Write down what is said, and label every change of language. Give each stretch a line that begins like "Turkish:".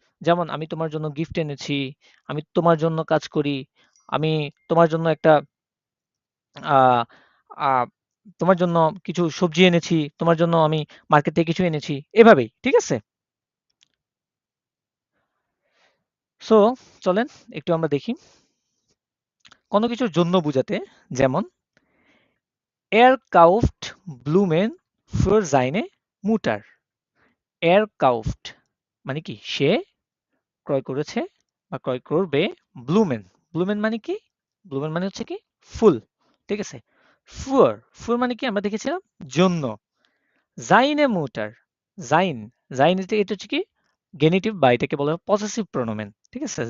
Bangla: যেমন আমি তোমার জন্য গিফট এনেছি, আমি তোমার জন্য কাজ করি, আমি তোমার জন্য একটা আহ আহ তোমার জন্য কিছু সবজি এনেছি, তোমার জন্য আমি মার্কেট থেকে কিছু এনেছি, এভাবেই, ঠিক আছে? সো চলেন একটু আমরা দেখি কোনো কিছুর জন্য বুঝাতে।
German: যেমন Er kauft Blumen für seine Mutter.
Bangla: Er kauft মানে কি সে ক্রয় করেছে বা ক্রয় করবে ব্লুমেন। ব্লুমেন মানে কি, ব্লুমেন মানে হচ্ছে কি ফুল, ঠিক আছে? ফুয়ার, ফুয়ার মানে কি আমরা দেখেছিলাম জন্য। জাইনে মুটার, জাইন, জাইন এটা হচ্ছে কি গেনিটিভ, বা এটাকে বলা হয় পসেসিভ প্রোনোমেন, ঠিক আছে?